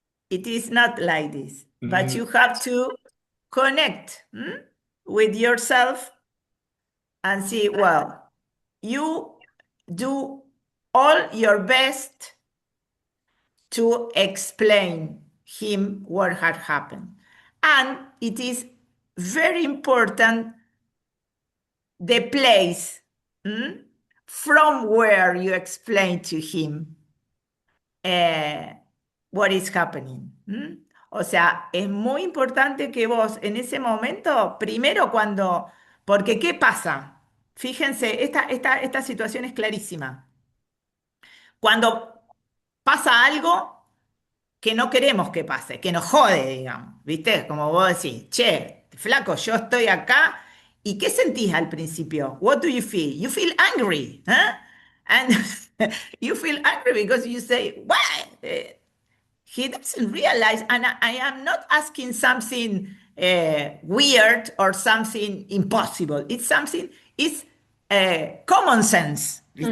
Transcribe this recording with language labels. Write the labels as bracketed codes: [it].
[en] It is not like this, but you have to connect with yourself and see, well, you do all your best to explain him what had happened. And it is very important the place from where you explain to him what is happening. [es] O sea, es muy importante que vos en ese momento, primero porque ¿qué pasa? Fíjense, esta situación es clarísima. Cuando pasa algo que no queremos que pase, que nos jode, digamos, ¿viste? Como vos decís, che, flaco, yo estoy acá, ¿y qué sentís al principio? [en] What do you feel? You feel angry, huh? And you feel angry because you say, why? He doesn't realize, and I am not asking something weird or something impossible. It's something, it's common sense.